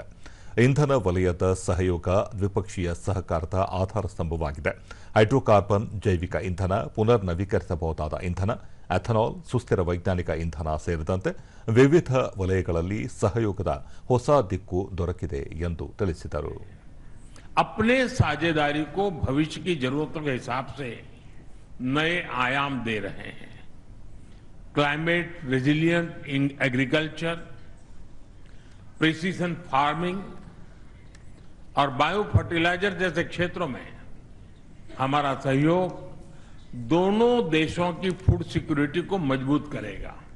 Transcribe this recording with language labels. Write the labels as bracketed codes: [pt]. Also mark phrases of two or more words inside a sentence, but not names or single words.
[kn] ಇಂಧನ ವಲಯದ ಸಹಯೋಗ ದ್ವಿಪಕ್ಷೀಯ ಸಹಕಾರದ ಆಧಾರ ಸ್ತಂಭವಾಗಿದೆ. ಹೈಡ್ರೋಕಾರ್ಬನ್, ಜೈವಿಕ ಇಂಧನ, ಪುನರ್ ನವೀಕರಿಸಬಹುದಾದ ಇಂಧನ, ಎಥನಾಲ್, ಸುಸ್ಥಿರ ವೈಜ್ಞಾನಿಕ ಇಂಧನ ಸೇರಿದಂತೆ ವಿವಿಧ ವಲಯಗಳಲ್ಲಿ ಸಹಯೋಗದ ಹೊಸ ದಿಕ್ಕು ದೊರಕಿದೆ ಎಂದು ತಿಳಿಸಿದರು. [hi] अपने साझेदारी को भविष्य की जरूरतों के हिसाब से नए आयाम दे रहे हैं. [en] climate resilient in agriculture, precision farming [hi] और [en] bio fertilizer [hi] जैसे क्षेत्रों में हमारा सहयोग दोनों देशों की [en] food security [hi] को मजबूत करेगा.